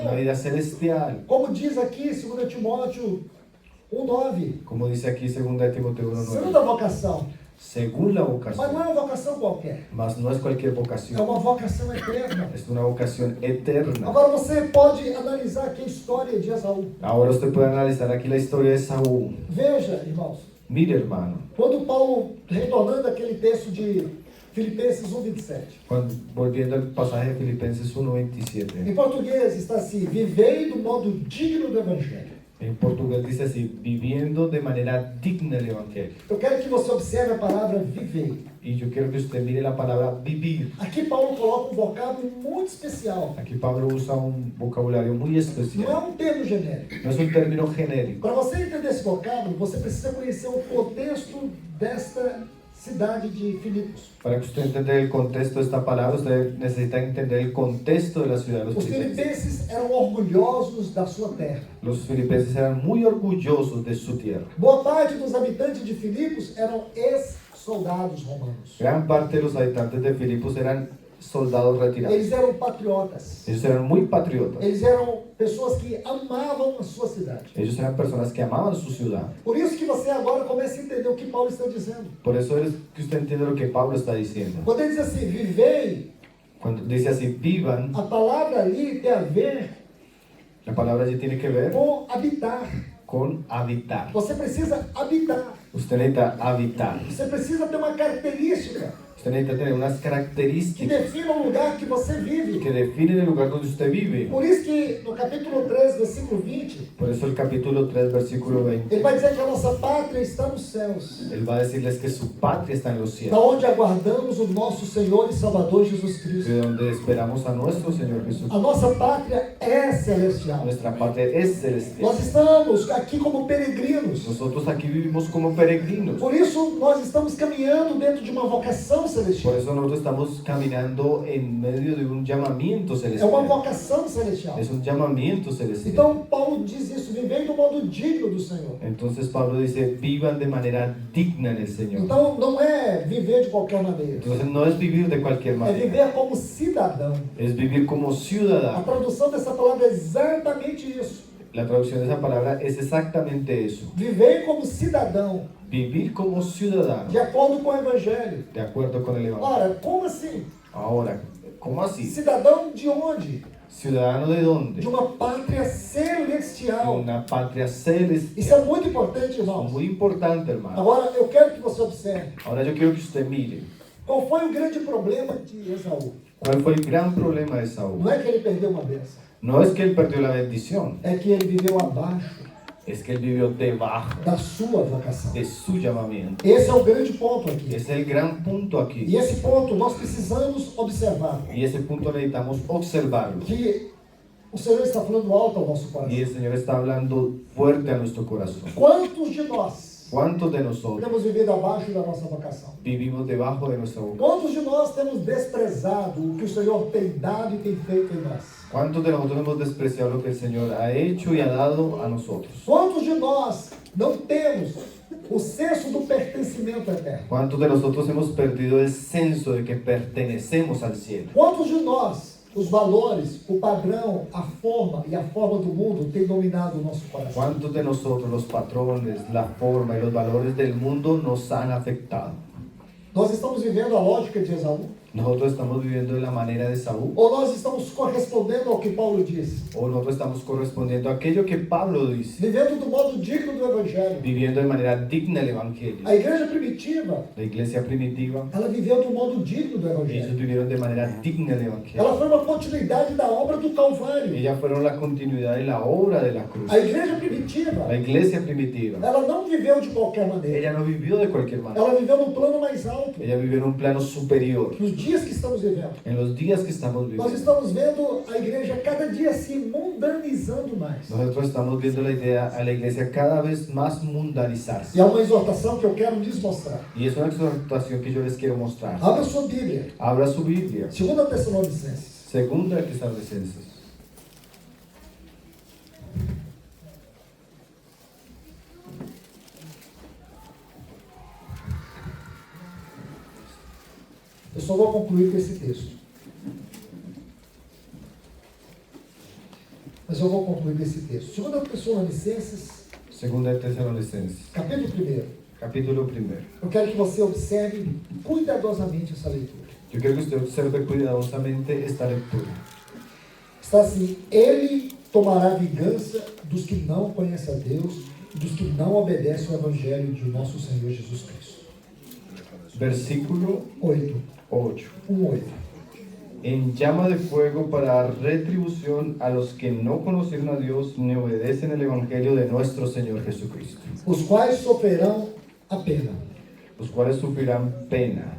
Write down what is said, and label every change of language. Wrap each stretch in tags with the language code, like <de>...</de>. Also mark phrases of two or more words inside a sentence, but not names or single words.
<es>Una vida celestial.</es> <pt>Como diz aqui, 2 Timóteo 1,9.</pt> <es>Como dice aquí 2 Timoteo 1:9.</es> <pt>Segunda vocação.</pt> <es>Según la</es> <pt>Mas não</pt> <es>vocación.</es> <pt>é uma vocação qualquer.</pt> <es>Mas no es cualquier</es> <pt>É</pt> <es>vocación.</es> <pt>uma vocação eterna.</pt> <es>Es una vocación eterna.</es> <pt>Agora você pode analisar aqui a história de Esaú.</pt> <es>Ahora usted puede analizar aquí la historia de Saúl.</es> <pt>Veja, irmãos,</pt> <es>Mire, hermano.</es> <pt>quando Paulo, retornando aquele texto de Filipenses 1,27.</pt> <es>Volviendo al pasaje de Filipenses 1:27.</es> <pt>Em português está assim: vivei do modo digno do Evangelho.</pt> <es>En portugués dice así, viviendo de manera digna el Evangelio.</es> <pt>Eu quero que você observe a palavra vivei.</pt> <es>Y yo quiero que usted mire la palabra vivir.</es> <pt>Aqui Paulo coloca um vocábulo muito especial.</pt> <es>Aquí Pablo usa un vocabulario muy</es> <pt>Não é</pt> <es>especial.</es> <pt>um termo genérico.</pt> <es>No es un término genérico.</es> <pt>Para você entender esse vocábulo, você precisa conhecer o contexto desta cidade de Filipos.</pt> <es>Para que usted entienda el contexto de esta palabra, usted necesita entender el contexto de la ciudad de los</es> <pt>Os</pt> <es>filipenses.</es> <pt>filipenses eram orgulhosos da sua terra.</pt> <es>Los filipenses eran muy orgullosos de su tierra.</es> <pt>Boa parte dos habitantes de Filipos eram ex-soldados romanos.</pt> <es>Gran parte de los habitantes de Filipos eran soldados retirados.</es> <pt>Eles eram patriotas.</pt> <es>Ellos eran muy patriotas.</es> <pt>Eles eram pessoas que amavam a sua cidade.</pt> <es>Ellos eran personas que amaban su ciudad.</es> <pt>Por isso que você agora começa a entender o que Paulo está dizendo.</pt> <es>Por eso es que usted entiende lo que Pablo está diciendo.</es> <pt>Quando ele diz assim, vivei,</pt> <es>Cuando dice así, vivan,</es> <pt>a palavra ali tem a ver</pt> <es>la palabra allí tiene que ver</es> <pt>com habitar.</pt> <es>con habitar.</es> <pt>Você precisa habitar.</pt> <es>Usted necesita habitar.</es> <pt>Você precisa ter uma característica</pt> <es>Usted necesita tener unas</es> <pt>que</pt> <es>características</es> <pt>defina o lugar que você vive.</pt> <es>que definen el lugar donde usted vive.</es> <pt>Por isso que no capítulo 3, versículo 20,</pt> <es>Por eso el capítulo 3, versículo 20,</es> <pt>ele vai dizer que a nossa pátria está nos céus,</pt> <es>él va a decirles que su patria está en los</es> <pt>da</pt> <es>cielos,</es> <pt>onde aguardamos o nosso Senhor e Salvador Jesus Cristo.</pt> <es>de donde esperamos a nuestro Señor Jesús.</es> <pt>A nossa pátria é celestial.</pt> <es>Nuestra patria es celestial.</es> <pt>Nós estamos aqui como peregrinos.</pt> <es>Nosotros aquí vivimos como peregrinos.</es> <pt>Por isso, nós estamos caminhando dentro de uma vocação vocação celestial.</pt> <es>Por eso nosotros estamos caminando en medio de un llamamiento</es> <pt>É uma</pt> <es>celestial.</es> <pt>vocação celestial.</pt> <es>Es un llamamiento celestial.</es> <pt>Então, Paulo diz isso, vivei do modo digno do Senhor.</pt> <es>Entonces Pablo dice, vivan de manera digna en el Señor.</es> <pt>Então, não é viver de qualquer maneira.</pt> <es>Entonces no es vivir de cualquier</es> <pt>É</pt> <es>manera,</es> <pt>viver como cidadão.</pt> <es>es vivir como</es> <pt>A</pt> <es>ciudadano.</es> <pt>tradução dessa palavra é exatamente isso.</pt> <es>La traducción de esa palabra es exactamente eso.</es> <pt>Viver como cidadão,</pt> <es>Vivir como ciudadano,</es> <pt>de acordo com o Evangelho.</pt> <es>de acuerdo con el Evangelio.</es> <pt>Ora, como assim?</pt> <es>Ahora, ¿cómo así?</es> <pt>Cidadão de onde?</pt> <es>¿Ciudadano de dónde?</es> <pt>De uma pátria</pt> <es>De</es> <pt>celestial.</pt> <es>una patria</es> <pt>Isso é</pt> <es>celestial.</es> <pt>muito importante, irmãos.</pt> <es>Muy importante, hermano.</es> <pt>Agora, eu quero que você observe.</pt> <es>Ahora yo quiero que usted mire,</es> <pt>Qual foi o grande problema de Esaú?</pt> <es>¿cuál fue el gran problema de Saúl?</es> <pt>Não é que ele perdeu uma bênção.</pt> <es>No es que él perdió la bendición,</es> <pt>É que ele viveu abaixo</pt> <es>es que él vivió debajo</es> <pt>da sua vocação.</pt> <es>de su llamamiento.</es> <pt>Esse é o grande ponto aqui.</pt> <es>Ese es el gran punto aquí.</es> <pt>E esse ponto nós precisamos observar.</pt> <es>Y ese punto necesitamos observarlo.</es> <pt>Que o Senhor está falando alto ao nosso</pt> <es>Y</es> <pt>coração.</pt> <es>el Señor está hablando fuerte a nuestro corazón.</es> <pt>Quantos de nós</pt> <es>¿Cuántos de nosotros</es> <pt>temos vivido abaixo da nossa vocação?</pt> <es>vivimos debajo de nuestra boca?</es> <pt>Quantos de nós temos desprezado o que o Senhor tem dado e tem feito em nós?</pt> <es>¿Cuántos de nosotros hemos despreciado lo que el Señor ha hecho y ha dado a nosotros?</es> <pt>Quantos de nós não temos o senso do pertencimento eterno?</pt> <es>¿Cuántos de nosotros hemos perdido el senso de que pertenecemos al cielo?</es> <pt>Quantos de nós, os valores, o padrão, a forma e a forma do mundo tem dominado o nosso coração?</pt> <es>¿Cuántos de nosotros, los patrones, la forma y los valores del mundo nos han afectado?</es> <pt>Nós estamos vivendo a lógica de Esaú?</pt> <es>¿Nosotros estamos viviendo de la manera de Saúl?</es> <pt>Ou nós estamos correspondendo ao que Paulo diz?</pt> <es>¿O nosotros estamos correspondiendo a aquello que Pablo dice?</es> <pt>Vivendo do modo digno do Evangelho.</pt> <es>Viviendo de manera digna el Evangelio.</es> <pt>A igreja primitiva,</pt> <es>La iglesia primitiva,</es> <pt>ela viveu do modo digno do</pt> <es>ellos</es> <pt>Evangelho.</pt> <es>vivieron de manera digna el Evangelio.</es> <pt>Ela foi uma continuidade da obra do Calvário.</pt> <es>Ellas fueron la continuidad de la obra de la cruz.</es> <pt>A igreja primitiva,</pt> <es>La iglesia primitiva,</es> <pt>ela não viveu de qualquer maneira.</pt> <es>ella no vivió de cualquier manera.</es> <pt>Ela viveu num plano mais alto.</pt> <es>Ella vivió en un plano superior.</es> <pt>Nos dias que estamos vivendo,</pt> <es>En los días que estamos</es> <pt>nós</pt> <es>viviendo,</es> <pt>estamos vendo a igreja cada dia se mundanizando mais.</pt> <es>nosotros estamos viendo la idea a la iglesia cada vez más mundanizarse.</es> <pt>E há uma exortação que eu quero lhes mostrar.</pt> <es>Y es una exhortación que yo les quiero mostrar.</es> <pt>Abra sua Bíblia.</pt> <es>Abra su Biblia.</es> <pt>2 Tessalonicenses.</pt> <es>Segunda de Tesalonicenses.</es> <pt>Eu só vou concluir com esse texto. Mas eu vou concluir com esse texto. 2 Tessalonicenses,</pt> <es>Segunda de Tesalonicenses.</es> <pt>capítulo 1.</pt> <es>Capítulo 1.</es> <pt>Eu quero que você observe cuidadosamente essa leitura.</pt> <es>Yo quiero que usted observe cuidadosamente esta lectura.</es> <pt>Está assim: Ele tomará vingança dos que não conhecem a Deus e dos que não obedecem ao Evangelho de nosso Senhor Jesus Cristo.</pt> <es>Versículo 8. 8. 1:8. En llama de fuego para retribución a los que no conocieron a Dios ni obedecen el Evangelio de nuestro Señor Jesucristo,</es> <pt>Os quais sofrerão a pena,</pt> <es>los cuales sufrirán pena</es>